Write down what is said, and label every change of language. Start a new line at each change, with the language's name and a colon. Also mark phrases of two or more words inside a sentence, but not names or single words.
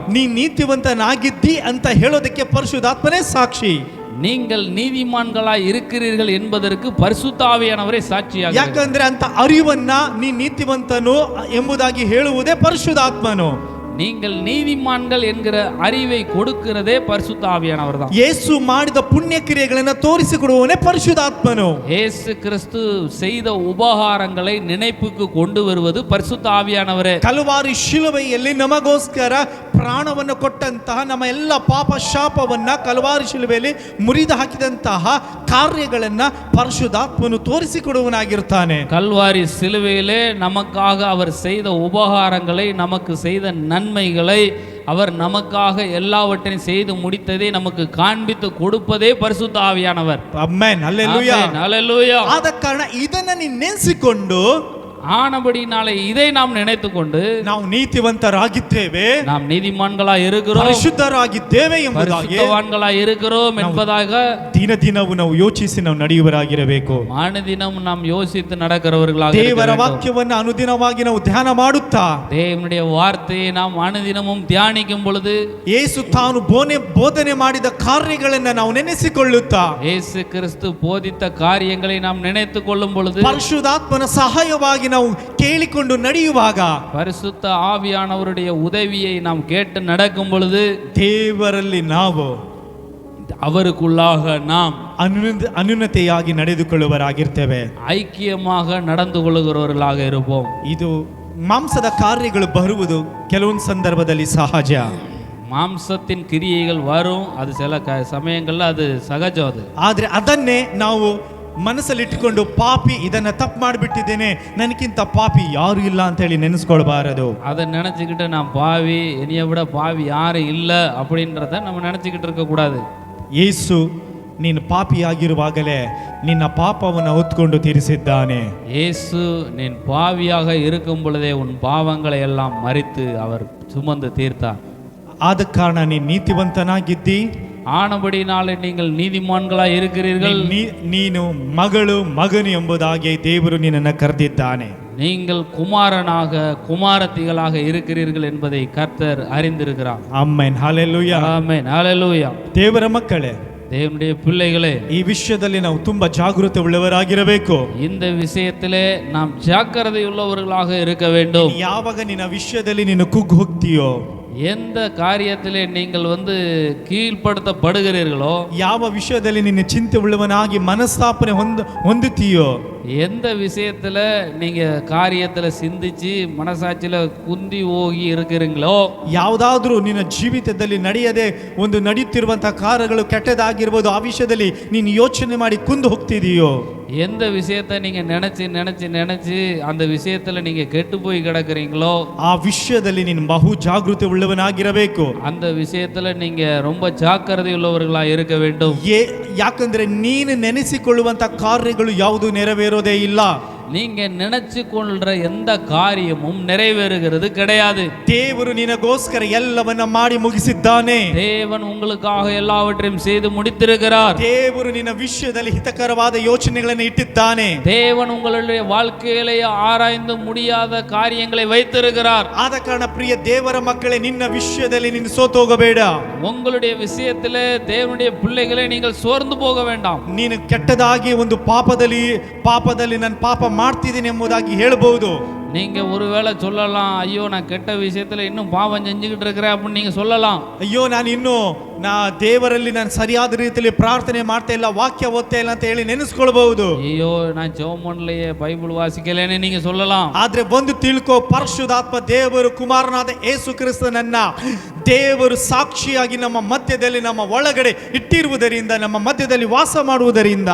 Kannada: ನೀ ನೀತಿವಂತನಾಗಿದ್ದಿ ಅಂತ ಹೇಳೋದಕ್ಕೆ ಪರಿಶುದ್ಧಾತ್ಮನೇ ಸಾಕ್ಷಿ.
Tamil: நீங்கள் நீதிமான்களாய் இருக்கிறீர்கள் என்பதற்கு பரிசுத்த ஆவியானவரೇ ಸಾಕ್ಷಿಯಾಗಿದ್ದಾರೆ.
Kannada: ಯಾಕಂದ್ರೆ ಅಂತ ಅರಿವನ್ನ ನೀ ನೀತಿವಂತನು ಎಂಬುದಾಗಿ ಹೇಳುವುದೇ ಪರಿಶುದ್ಧಾತ್ಮನು.
Tamil: நீங்கள் நீதிமான்கள் என்கிற அறிவை கொடுக்கிறதே பரிசுத்த ஆவியானவர் தான்.
Kannada: ಯೇಸು ಮಾಡಿದ ಪುಣ್ಯ ಕ್ರಿಯೆಗಳನ್ನು ತೋರಿಸಿಕೊಡುವವನೇ ಪರಿಶುದ್ಧಾತ್ಮನು.
Tamil: இயேசு கிறிஸ்து செய்த ಉಪಹಾರங்களை நினைப்புக்கு கொண்டு வருவது பரிசுத்த ஆவியானவரೇ.
Kannada: ಕಲ್ವಾರಿ ಶಿಲುಬೆಯಲ್ಲಿ ನಮಗೋಸ್ಕರ ಪ್ರಾಣವನ್ನು ಕೊಟ್ಟಂತಹ, ನಮ್ಮ ಎಲ್ಲ ಪಾಪ ಶಾಪವನ್ನ ಕಲ್ವಾರಿ ಶಿಲುಬೆಯಲ್ಲಿ ಮುರಿದು ಹಾಕಿದಂತಹ ಕಾರ್ಯಗಳನ್ನ ಪರಿಶುದ್ಧಾತ್ಮನು ತೋರಿಸಿಕೊಡುವನಾಗಿರ್ತಾನೆ.
Tamil: கல்வாரி சிலுவையிலே நமக்காக அவர் செய்த உபகாரங்களை, நமக்கு செய்த நன்மைகளை, அவர் நமக்காக எல்லாவற்றையும் செய்து முடித்ததை நமக்கு காண்பித்து கொடுப்பதே பரிசுத்த ஆவியானவர்.
Kannada: ಆಮೆನ್, ಹಲ್ಲೆಲೂಯಾ, ಹಲ್ಲೆಲೂಯಾ. ಆದ ಕಾರಣ ಇದನ್ನ ನೀನು ನೆನೆಸಿಕೊಂಡು,
Tamil: ஆனபடினாலே இதை நாம் நினைத்து கொண்டு
Kannada: ನಾವು ನೀತಿವಂತರಾಗಿದ್ದೇವೆ,
Tamil: நாம் நீதிமான்களா இருக்கிறோம்,
Kannada: ಪರಿಶುದ್ಧರಾಗಿದ್ದೇವೆ ಎಂಬುದಾಗಿ,
Tamil: பரிசுத்தவான்களா இருக்கிறோம் என்பதாக
Kannada: ದಿನ ದಿನವೂ ನಾವು ಯೋಚಿಸಿ ನಾವು ನಡೆಯುವರಾಗಿರಬೇಕು.
Tamil: அனுதினம் நாம் யோசித்து நடக்கிறவர்களாக இருக்க
Kannada: ದೇವರ
Tamil: வேண்டும்.
Kannada: ವಾಕ್ಯವನ್ನು ಅನುದಿನವಾಗಿ ನಾವು ಧ್ಯಾನ ಮಾಡುತ್ತಾ,
Tamil: தேவனுடைய வார்த்தையை நாம் அனுதினமும் தியானிக்கும் பொழுது,
Kannada: ಯೇಸು ತಾನು ಬೋಧನೆ ಮಾಡಿದ ಕಾರ್ಯಗಳನ್ನು ನಾವು ನೆನೆಸಿಕೊಳ್ಳುತ್ತಾ,
Tamil: இயேசு கிறிஸ்து போதித்த காரியங்களை நாம் நினைத்து கொள்ளும் பொழுது,
Kannada: ಪರಿಶುದ್ಧಾತ್ಮನ ಸಹಾಯವಾಗಿ ನಾವು ಕೇಳಿಕೊಂಡು ನಡೆಯುವಾಗ,
Tamil: பரிசுத்த ஆவியானவருடைய உதவியை நாம் கேட்டு நடக்கும் பொழுது,
Kannada: ದೇವರಲ್ಲಿ ನಾವು,
Tamil: அவருக்குள்ளாக நாம்
Kannada: ಅನ್ಯೂನತೆಯಾಗಿ ನಡೆದುಕೊಳ್ಳುವರಾಗಿರ್ತೇವೆ,
Tamil: ஐக்கியமாக நடந்து கொள்கிறவர்களாக இருப்போம்.
Kannada: ಇದು ಮಾಂಸದ ಕಾರ್ಯಗಳು ಬರುವುದು ಕೆಲವೊಂದು ಸಂದರ್ಭದಲ್ಲಿ ಸಹಜ.
Tamil: மாம்சத்தின் கிரியைகள் வரும், அது சில சமயங்கள்ல அது சகஜம். அது
Kannada: ಆದ್ರೆ ಅದನ್ನೇ ನಾವು ಮನಸ್ಸಲ್ಲಿಟ್ಟುಕೊಂಡು ಪಾಪಿ ಇದನ್ನ ತಪ್ಪು ಮಾಡಿಬಿಟ್ಟಿದ್ದೇನೆ, ನನಗಿಂತ ಪಾಪಿ ಯಾರು ಇಲ್ಲ ಅಂತ ಹೇಳಿ ನೆನೆಸ್ಕೊಳ್ಬಾರದು.
Tamil: அதை நினைச்சுக்கிட்டு நான் பாவி, என்னைய விட பாவி யாரும் இல்லை அப்படின்றத நம்ம நினைச்சுக்கிட்டு இருக்க கூடாது.
Kannada: ಯೇಸು ನೀನು ಪಾಪಿಯಾಗಿರುವಾಗಲೇ ನಿನ್ನ ಪಾಪವನ್ನು ಹೊತ್ಕೊಂಡು ತೀರಿಸಿದ್ದಾನೆ.
Tamil: இயேசு நீ பாவியாக இருக்கும் பொழுதே உன் பாவங்களை எல்லாம் மறித்து அவர் சுமந்து தீர்த்தார்.
Kannada: ಆದ ಕಾರಣ ನೀನು ನೀತಿವಂತನಾಗಿದ್ದಿ.
Tamil: ಆನಬಡಿನಾಲೆ நீங்கள் ನೀತಿಮಾನ್ಗಳಾಗಿ இருக்கிறீர்கள்.
Kannada: ನೀನು ಮಗಳು ಮಗನು ಎಂಬುದಾಗಿ ದೇವರು ನಿನ್ನನ್ನು ಕರೆದಿದ್ದಾನೆ.
Tamil: நீங்கள் குமாரனாக குமாரத்திகளாக இருக்கிறீர்கள் என்பதை கர்த்தர் அறிந்திருக்கிறார்.
Kannada: ಆಮೆನ್, ಹಲ್ಲೆಲೂಯಾ,
Tamil: ஆமென், ஹalleluya.
Kannada: ದೇವರ ಮಕ್ಕಳೇ,
Tamil: தேவனுடைய பிள்ளைகளே,
Kannada: ಈ ವಿಷಯದಲ್ಲಿ ನಾವು ತುಂಬಾ ಜಾಗೃತಿ ಉಳ್ಳವರಾಗಿರಬೇಕು.
Tamil: இந்த விஷயத்திலே நாம் ஜாக்கிரதையுள்ளவர்களாக இருக்க வேண்டும்.
Kannada: ಯಾವಾಗ ನಿನ್ನ ವಿಷಯದಲ್ಲಿ ನೀನು ಕುಗ್ಗಿ ಹೋಗ್ತೀಯೋ,
Tamil: எந்த காரியத்திலே நீங்கள் கீழ்ப்படுத்தப்படுகிறீர்களோ,
Kannada: ಯಾವ ವಿಷಯದಲ್ಲಿ ನಿನ್ನ ಚಿಂತೆ ಉಳ್ಳವನಾಗಿ ಮನಸ್ತಾಪನೆ ಹೊಂದುತ್ತೀಯೋ,
Tamil: எந்த விஷயத்துல நீங்க காரியத்துல சிந்திச்சு மனசாட்சியில குந்தி ಹೋಗಿ இருக்கிறீங்களோ,
Kannada: ಯಾವುದಾದ್ರೂ ನಿನ್ನ ಜೀವಿತದಲ್ಲಿ ನಡೆಯದೆ ಒಂದು ನಡೆಯುತ್ತಿರುವಂತಹ ಕಾರ್ಯಗಳು ಕೆಟ್ಟದಾಗಿರ್ಬೋದು, ಆ ವಿಷಯದಲ್ಲಿ ನೀನು ಯೋಚನೆ ಮಾಡಿ ಕುಂದು ಹೋಗ್ತಿದೀಯೋ,
Tamil: எந்த விஷயத்தை நீங்க நினைச்சு நினைச்சு நினைச்சு அந்த விஷயத்துல நீங்க கெட்டு போய் கிடக்குறீங்களோ,
Kannada: ಆ ವಿಷಯದಲ್ಲಿ ನೀನು ಬಹು ಜಾಗೃತಿ ಉಳ್ಳವನಾಗಿರಬೇಕು.
Tamil: அந்த விஷயத்துல நீங்க ரொம்ப ஜாக்கிரதை உள்ளவர்களா இருக்க வேண்டும்.
Kannada: ಯಾಕಂದ್ರೆ ನೀನು ನೆನೆಸಿಕೊಳ್ಳುವಂತ ಕಾರ್ಯಗಳು ಯಾವುದು ನೆರವೇರೋದೇ ಇಲ್ಲ.
Tamil: நீங்க நினைச்சு கொள்ற எந்த காரியமும் நிறைவேறுகிறது கிடையாது.
Kannada: ದೇವರು ನಿನಗೋಸ್ಕರ ಎಲ್ಲವನ್ನ ಮಾಡಿ ಮುಗಿಸಿದ್ದಾನೆ.
Tamil: தேவன் உங்களுக்காக எல்லாவற்றையும் செய்து முடித்திருக்கிறார்.
Kannada: ದೇವರು ನಿನ್ನ ವಿಷಯದಲ್ಲಿ ಹಿತಕರವಾದ ಯೋಚನೆಗಳನ್ನು ಇಟ್ಟಿದ್ದಾನೆ.
Tamil: தேவன் உங்களுடைய வாழ்க்கையிலே ஆராய்ந்து முடியாத காரியங்களை வைத்திருக்கிறார்.
Kannada: ಆದ ಕಾರಣ ಪ್ರಿಯ ದೇವರ ಮಕ್ಕಳೇ, ನಿನ್ನ ವಿಷಯದಲ್ಲಿ ನೀನು ಸೋತೋಗಬೇಡ.
Tamil: உங்களுடைய விஷயத்திலே தேவனுடைய பிள்ளைகளே, நீங்கள் சோர்ந்து போக வேண்டாம்.
Kannada: ನೀನು ಕೆಟ್ಟದಾಗಿ ಒಂದು ಪಾಪದಲ್ಲಿ ನಾನು ಪಾಪ ಮಾಡ್ತಿದ್ದೀನಿ ಎಂಬುದಾಗಿ ಹೇಳಬಹುದು.
Tamil: நீங்க ஒருவேளை சொல்லலாம், ஐயோ நான் கெட்ட விஷயத்துல இன்னும் பாவம் செஞ்சுக்கிட்டு இருக்கிறேன் அப்படின்னு நீங்க சொல்லலாம்.
Kannada: ಅಯ್ಯೋ ನಾ ದೇವರಲ್ಲಿ ನಾನು ಸರಿಯಾದ ರೀತಿಯಲ್ಲಿ ಪ್ರಾರ್ಥನೆ ಮಾಡ್ತಾ ಇಲ್ಲ, ವಾಕ್ಯ ಓದ್ತಾ ಇಲ್ಲ ಅಂತ ಹೇಳಿ ನೆನೆಸ್ಕೊಳ್ಬಹುದು.
Tamil: ஐயோ நான் ஜெபம் பண்ணலையே, பைபிள் வாசிக்கலைன்னு நீங்க சொல்லலாம்.
Kannada: ಆದ್ರೆ ಒಂದು ತಿಳ್ಕೋ, ಪರಿಶುದ್ಧಾತ್ಮ ದೇವರು ಕುಮಾರನಾದ ಯೇಸು ಕ್ರಿಸ್ತನನ್ನ ದೇವರು ಸಾಕ್ಷಿಯಾಗಿ ನಮ್ಮ ಮಧ್ಯದಲ್ಲಿ ನಮ್ಮ ಒಳಗಡೆ ಇಟ್ಟಿರುವುದರಿಂದ, ನಮ್ಮ ಮಧ್ಯದಲ್ಲಿ ವಾಸ ಮಾಡುವುದರಿಂದ